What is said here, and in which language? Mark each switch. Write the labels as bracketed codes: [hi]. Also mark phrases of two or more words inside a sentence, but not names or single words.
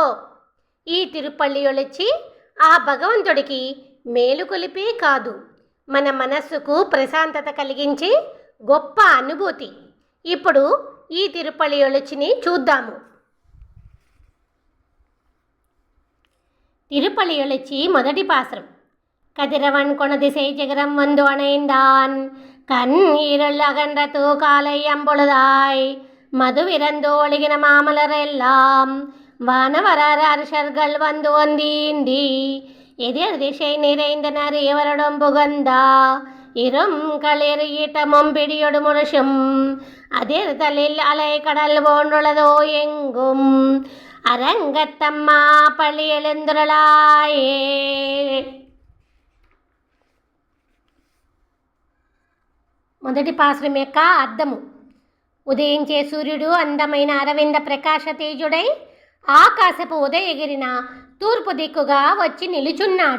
[te] ఈ తిరుపల్లియొళొచ్చి ఆ భగవంతుడికి మేలుకొలిపే కాదు, మన మనస్సుకు ప్రశాంతత కలిగించే గొప్ప అనుభూతి. ఇప్పుడు ఈ తిరుపల్లియొళొచ్చిని చూద్దాము. తిరుపల్లియొళొచ్చి మొదటి పాసురం. [ta] கதிரவன் கொணதிசை ஜெகரம் வந்து அணைந்தான் கண்ணீருள் அகன்ற காலை அம்பொழுதாய் மதுவிறந்து ஒழுகின மாமலரெல்லாம் வானவரர் அரசர்கள் வந்து வந்தீண்டி எதிர் திசை நிறைந்தனர் இவரிடம் புகந்தா இரும் களிர் ஈட்டமும் பிடியொடு முழுசும் அதிர்தலில் அலை கடல் போன்றுள்ளதோ எங்கும் அரங்கத்தம்மா பள்ளி எழுந்துருளாயே. [te] మొదటి పాసురం యొక్క అర్థము. ఉదయించే సూర్యుడు అందమైన అరవింద ప్రకాశ తేజుడై ఆకాశపు ఉదయగిరిన తూర్పు దిక్కుగా వచ్చి నిలుచున్నాడు.